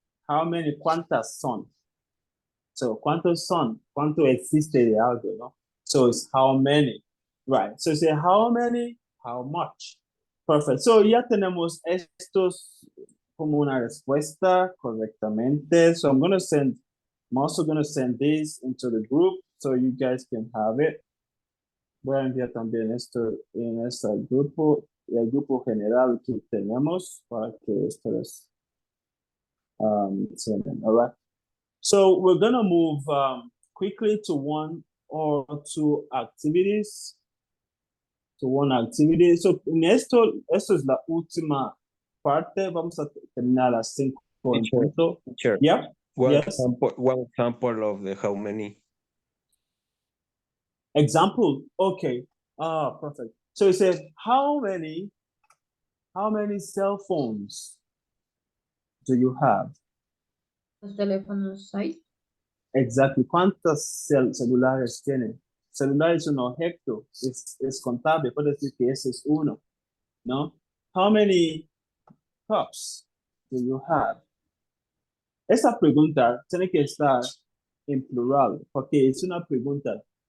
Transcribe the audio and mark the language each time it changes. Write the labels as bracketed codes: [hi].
[en] How many, [es] ¿cuántas son? So, ¿cuántos son? ¿Cuánto existe de algo, no? [en] So, it's how many. Right. So, say how many, how much. Perfect. [es] So, ya tenemos estos como una respuesta correctamente. [en] So, I'm also going to send this into the group so you guys can have it. [es] Voy a enviar también esto en este grupo, el grupo general que tenemos para que ustedes senden. [en] All right. So we're going to move quickly to one or two activities. [es] So en esto es la última parte. Vamos a terminar a 5 en punto. [en] Teacher, Yeah. one Yes. example of the how many. Example. Okay. Perfect. So it says how many cell phones do you have? [es] Los teléfonos hay. [en] Exactly. [es] ¿Cuántos celulares tienen? Celular es un objeto, es contable, puede decir que ese es uno, ¿no? [en] How many cups do you have? [es] Esa pregunta tiene que estar en plural, porque es una pregunta.